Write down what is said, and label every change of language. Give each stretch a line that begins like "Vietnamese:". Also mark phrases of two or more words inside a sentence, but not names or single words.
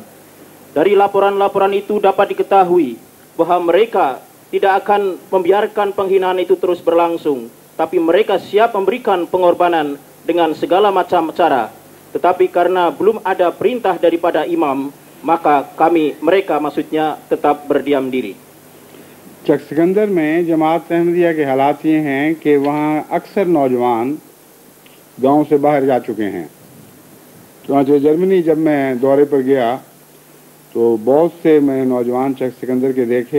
Indonesian: Dari laporan-laporan itu dapat diketahui bahwa mereka tidak akan membiarkan penghinaan itu terus berlangsung, tapi mereka siap memberikan pengorbanan dengan segala macam cara. Tetapi karena belum ada perintah daripada imam, maka mereka maksudnya tetap berdiam diri.
Urdu: چک سکندر میں جماعت احمدیہ کے حالات یہ ہیں کہ وہاں اکثر نوجوان گاؤں سے باہر جا چکے ہیں. چنانچہ جرمنی جب میں دورے پر گیا تو بہت سے میں نوجوان چک سکندر کے دیکھے.